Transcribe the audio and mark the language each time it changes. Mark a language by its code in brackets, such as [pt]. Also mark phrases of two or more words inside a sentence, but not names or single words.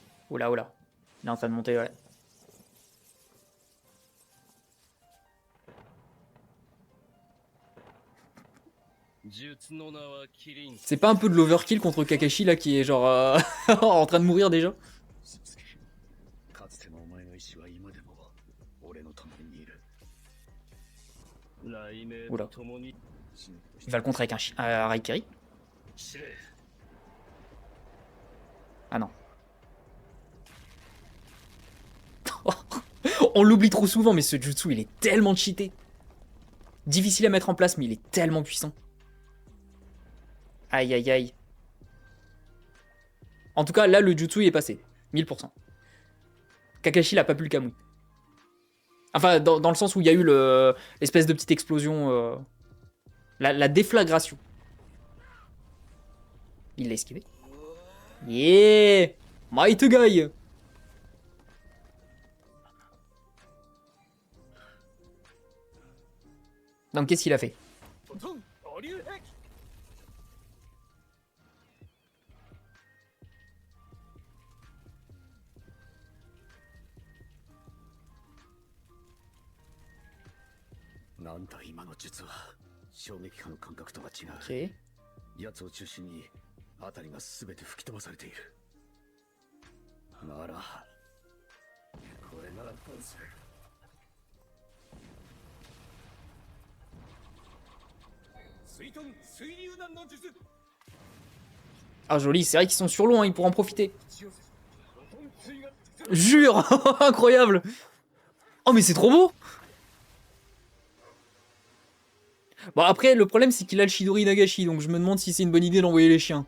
[fr] Oula, oula. Il est en train de monter, ouais. C'est pas un peu de l'overkill contre Kakashi là qui est genre en train de mourir déjà? [ja] かつてのお前の意志は今でも俺のためにいる。雷鳴 [fr] Oula. [ja] と共に [fr] Il va le contrer avec un Raikiri. [ja] 知れ。 [fr] Ah non. On l'oublie trop souvent, mais ce jutsu il est tellement cheaté. Difficile à mettre en place, mais il est tellement puissant. Aïe aïe aïe. En tout cas, là le jutsu il est passé. 1000%. Kakashi il a pas pu le kamui. Enfin, dans le sens où il y a eu l'espèce de petite explosion. La déflagration. Il l'a esquivé. Yeah! Might guy! Donc qu'est-ce qu'il a fait? [ja] 保留壁 なんだ今の術は衝撃波の感覚とは違う。 Ok. 奴を中心に辺りが全て吹き飛ばされている。ならこれならどうする。水遁水流弾の術。 [fr] Ah joli, c'est vrai qu'ils sont sur l'eau, hein, ils pourront en profiter. Jure! Incroyable! Oh mais c'est trop beau! Bon après, le problème c'est qu'il a le Chidori Nagashi, donc je me demande si c'est une bonne idée d'envoyer les chiens.